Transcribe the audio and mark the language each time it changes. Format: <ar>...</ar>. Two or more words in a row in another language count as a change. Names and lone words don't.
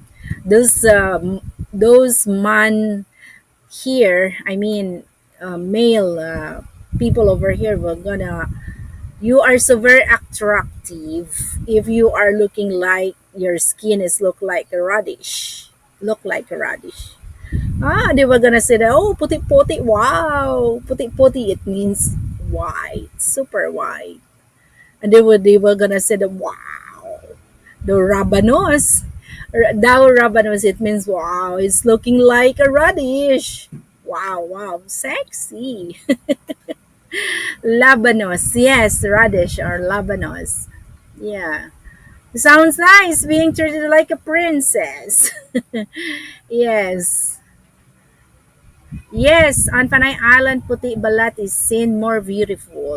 <en>Those man here, I mean, male people over here were gonna. You are so very attractive if you are looking like your skin is look like a radish. Look like a radish. Ah, they were gonna say that,</en> <hil>oh, puti-puti, wow. Puti-puti,</hil> <en>it means white, super white. And they were gonna say that, wow. The rabanos.</en> <hil>Daw rabanos,</hil> <en>it means, wow, it's looking like a radish. Wow, wow, sexy. Labanos, yes, radish or labanos. Yeah. Sounds nice being treated like a princess. Yes. Yes, on Panay Island,</en> <hil>puti balat</hil> <en>is seen more beautiful.</en>